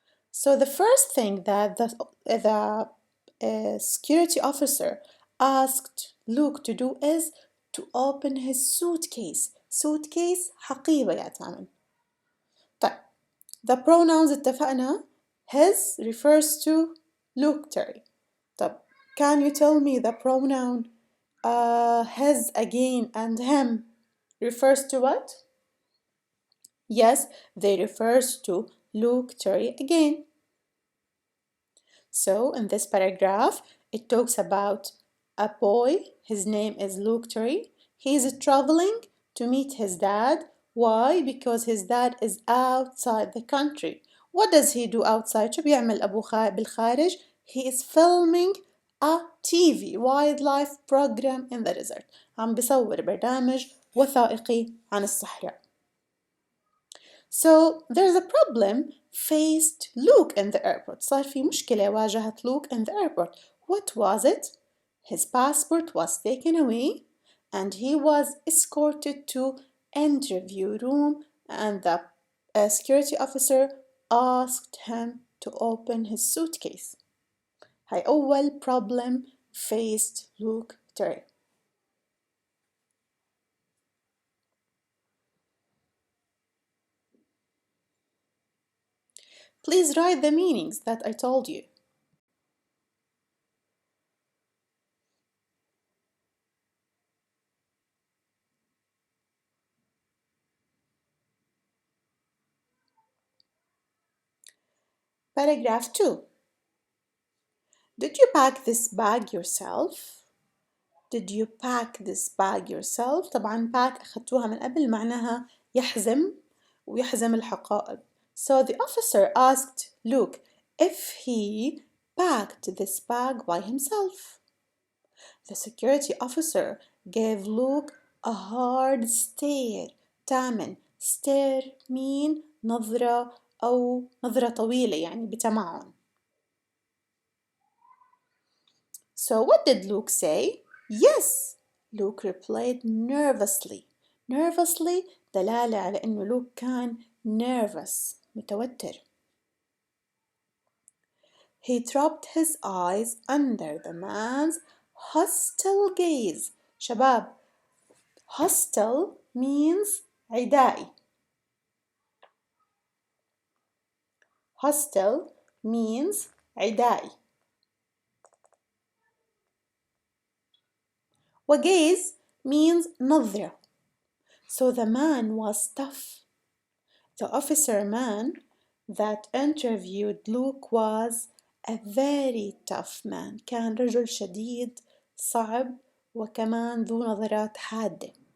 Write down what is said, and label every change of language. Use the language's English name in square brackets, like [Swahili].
[English] So the first thing that the security officer asked Luke to do is to open his suitcase. [Arabic] suitcase حقيبة يا تامن. [English] طيب the pronouns اتفقنا his refers to Luke Terry. طب can you tell me the pronoun his again and him refers to what? Yes, they refers to Luke Terry again. So in this paragraph, it talks about a boy. His name is Luke Terry. He is traveling to meet his dad. Why? Because his dad is outside the country. What does he do outside? [Arabic] شو بيعمل أبوه بالخارج? [English] He is filming a TV wildlife program in the desert. [Arabic] عم بيصور برنامج وثائقي عن الصحراء. [English] So there's a problem faced Luke in the airport. [Arabic] صار في مشكلة واجهت [English] Luke in the airport. What was it? His passport was taken away and he was escorted to interview room and the security officer asked him to open his suitcase. [Arabic] هاي أول [English] problem faced Luke Terry. Please write the meanings that I told you. Paragraph 2. Did you pack this bag yourself? Did you pack this bag yourself? [Arabic] طبعا pack أخذتوها من قبل معناها يحزم ويحزم الحقائب. [English] So the officer asked Luke if he packed this bag by himself. The security officer gave Luke a hard stare. [Arabic] تامن stare mean نظرة أو نظرة طويلة يعني بتمعن. [English] So what did Luke say? Yes, Luke replied nervously. [Arabic] Nervously دلالة على إنه لوك كان nervous متوتر. [English] He dropped his eyes under the man's hostile gaze. [Arabic] شباب, hostile means عدائي. [English] Hostile means عدائي. وgaze means نظرة. So the man was tough. The officer man that interviewed Luke was a very tough man. [Arabic] كان رجل شديد صعب وكمان ذو نظرات حادة.